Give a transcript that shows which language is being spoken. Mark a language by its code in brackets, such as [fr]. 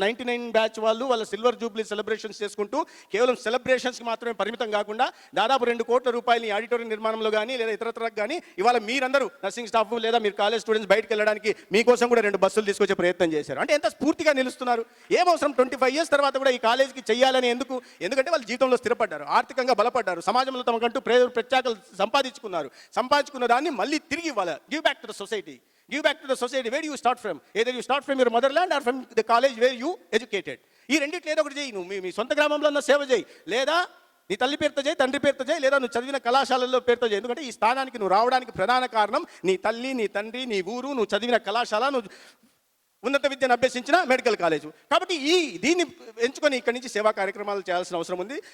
[te] 99 batch వాళ్ళు వాళ్ళ silver Jubilee celebrations చేసుకుంటూ కేవలం సెలబ్రేషన్స్కి మాత్రమే పరిమితం కాకుండా దాదాపు 2 కోట్ల రూపాయలని ఆడిటోరియం నిర్మాణంలో కానీ లేదా ఇతరత్రకు కానీ ఇవాళ మీరందరూ నర్సింగ్ స్టాఫ్ లేదా మీరు కాలేజ్ స్టూడెంట్స్ బయటకు వెళ్ళడానికి మీకోసం కూడా 2 బస్సులు తీసుకొచ్చే ప్రయత్నం చేశారు. అంటే ఎంత స్ఫూర్తిగా నిలుస్తున్నారు. ఏం అవసరం 25 years తర్వాత కూడా ఈ కాలేజీకి చెయ్యాలని ఎందుకంటే వాళ్ళు జీవితంలో స్థిరపడ్డారు, ఆర్థికంగా బలపడ్డారు, సమాజంలో తమకంటూ ప్రత్యేకలు సంపాదించుకున్న దాన్ని మళ్ళీ తిరిగి ఇవ్వాలి. [en] Give back to the society. Give back to the society. Where do you start from? Either you start from your motherland or from the college where you educated. [te] ఈ రెండిట్లో ఏదో ఒకటి చేయి. నువ్వు మీ సొంత గ్రామంలో ఉన్న సేవ చేయి, లేదా నీ తల్లి పేరుతో చేయి, తండ్రి పేరుతో చేయి, లేదా నువ్వు చదివిన కళాశాలల్లో పేరుతో చేయి. ఎందుకంటే ఈ స్థానానికి నువ్వు రావడానికి ప్రధాన కారణం నీ తల్లి, నీ తండ్రి, నీ ఊరు, నువ్వు చదివిన కళాశాల, నువ్వు ఉన్నత విద్యను అభ్యసించిన మెడికల్ కాలేజు. కాబట్టి దీన్ని ఎంచుకొని ఇక్కడి నుంచి సేవా కార్యక్రమాలు చేయాల్సిన అవసరం ఉంది.